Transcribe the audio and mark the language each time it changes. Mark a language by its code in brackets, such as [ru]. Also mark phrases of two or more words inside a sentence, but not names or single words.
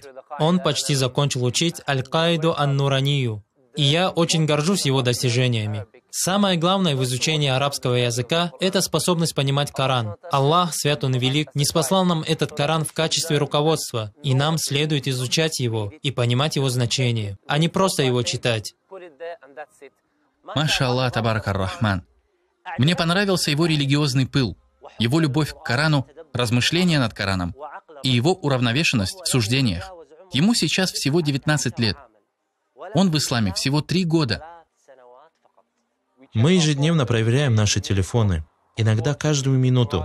[ru] Он почти закончил учить Аль-Каиду Ан-Нуранию, и я очень горжусь его достижениями. Самое главное в изучении арабского языка – это способность понимать Коран. Аллах, Свят Он Велик, ниспослал нам этот Коран в качестве руководства, и нам следует изучать его и понимать его значение, а не просто его читать. [ar] ما شاء الله، تبارك الرحمن. [ru] Мне понравился его религиозный пыл, его любовь к Корану, размышления над Кораном и его уравновешенность в суждениях. Ему сейчас всего 19 лет. Он в исламе всего 3 года. Мы ежедневно проверяем наши телефоны, иногда каждую минуту.